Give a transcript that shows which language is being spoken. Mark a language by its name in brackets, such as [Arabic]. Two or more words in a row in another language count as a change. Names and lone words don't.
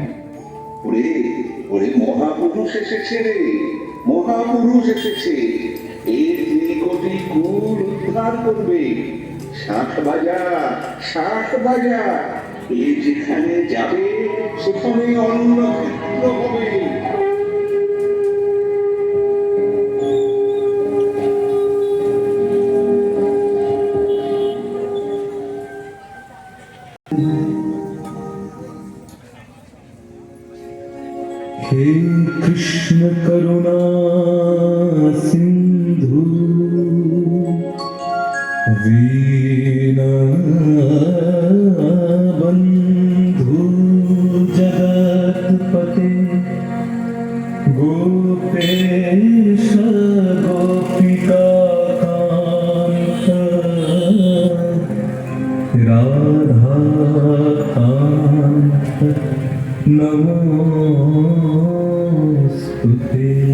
[Bangla] ওরে ওরে মহাপুরুষ এসেছে রে, মহাপুরুষ এসেছে। এর ত্রিকোটি কুল উদ্ধার করবে। শাঁখ বাজা, শাঁখ বাজা, এ যেখানে যাবে সেখানে অন্য ক্ষেত্র হবে। [Sanskrit] हे कृष्ण करुणा सिंधु वीणा बंधु जगत्पते गोपेश गोपिका कांत राधा कांत नमोस्तुते।